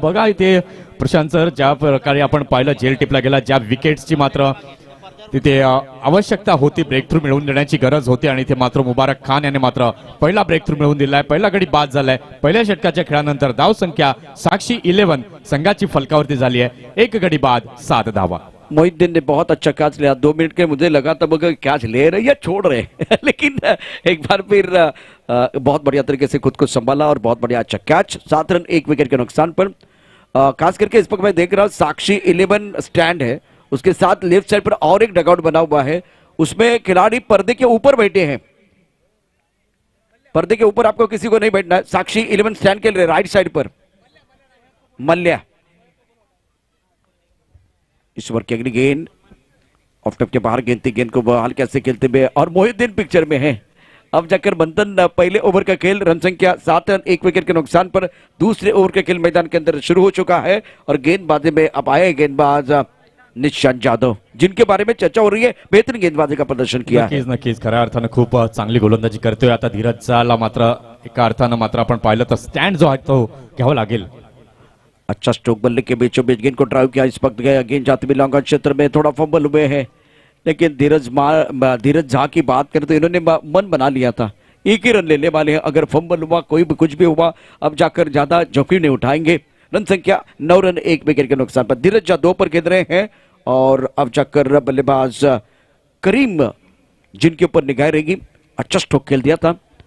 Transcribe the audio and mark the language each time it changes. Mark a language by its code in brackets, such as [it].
[mr] बघा इथे प्रशांत सर, ज्या प्रकारे आपण पाहिलं जेल टिपला गेला, ज्या विकेट्सची मात्र तिथे आवश्यकता होती, ब्रेक थ्रू मिळवून देण्याची गरज होती आणि इथे मात्र मुबारक खान याने मात्र पहिला ब्रेक थ्रू मिळवून दिलाय. पहिला गडी बाद झालाय. पहिल्या षटकाच्या खेळानंतर धाव संख्या साक्षी 11 संघाची फलकावरती झाली आहे. 1 गडी बाद 7 धावा. [hi] मोहिद्दीन ने बहुत अच्छा कैच लिया. 2 मिनट के मुझे लगा तब कैच ले रहे या छोड़ रहे लेकिन एक बार फिर बहुत बढ़िया तरीके से खुद को संभाला और बहुत बढ़िया अच्छा कैच. 7 रन 1 विकेट के नुकसान पर. खास करके इस वक्त मैं देख रहा हूं साक्षी 11 स्टैंड है, उसके साथ लेफ्ट साइड पर और एक डगआउट बना हुआ है. उसमें खिलाड़ी पर्दे के ऊपर बैठे हैं. पर्दे के ऊपर आपको किसी को नहीं बैठना है. साक्षी 11 स्टैंड के राइट साइड पर मल्ल्या. इस ओवर की अगली गेंद ऑफ टॉप के बाहर गेंद थी. गेंद को बहाल कैसे खेलते हुए और मोहिद्दीन पिक्चर में है. अब जाकर मंथन, पहले ओवर का खेल रन संख्या 7 रन 1 विकेट के नुकसान पर. दूसरे ओवर का खेल मैदान के अंदर शुरू हो चुका है और गेंदबाजी में अब आए गेंदबाज निशांत जाधव, जिनके बारे में चर्चा हो रही है. बेहतरीन गेंदबाजी का प्रदर्शन किया है. [mr] नक्कीच खऱ्या अर्थानं खूप चांगली गोलंदाजी करतोय. आता धीरजला मात्र एका अर्थानं मात्र आपण पाहिलं तर स्टँड जो आहे तो घ्यावा लागेल. [hi] अच्छा स्ट्रोक. बल्ले के बीचों बीच गेंद को ड्राइव किया. इस वक्त गया गेंद जाते हुए लॉन्ग ऑन क्षेत्र में थोड़ा फंबल हुए हैं, लेकिन धीरज झा की बात करें तो इन्होंने मन बना लिया था. 1 ही रन लेने वाले हैं. अगर फंबल हुआ, कोई भी कुछ भी हुआ, अब जाकर ज्यादा जोखिम नहीं उठाएंगे. रन संख्या 9 रन 1 विकेट के नुकसान पर. धीरज झा 2 पर खेल रहे हैं और अब जाकर बल्लेबाज करीम, जिनके ऊपर निगाह रहेगी. अच्छा स्ट्रोक खेल दिया था.